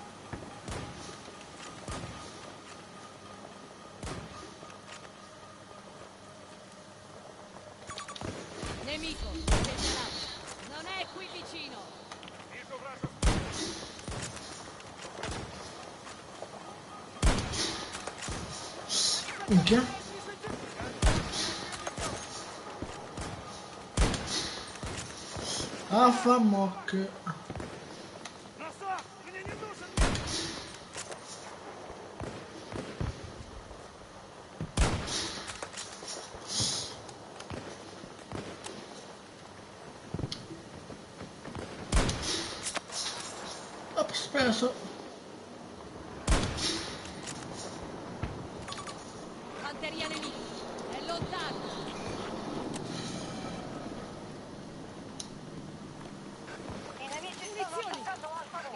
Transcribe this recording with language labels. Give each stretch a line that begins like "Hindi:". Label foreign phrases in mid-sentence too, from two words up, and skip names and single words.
Italian: Nemico, segnalato. Non è qui vicino.
Russian: Вижу вражескую.
Italian: Minchia. Affa mock.
Russian: Назад! Мне не нужен!
Italian: Ops, preso. Fanteria nemica. È lontano. I nemici stanno Munizioni. attaccando Alfa 2.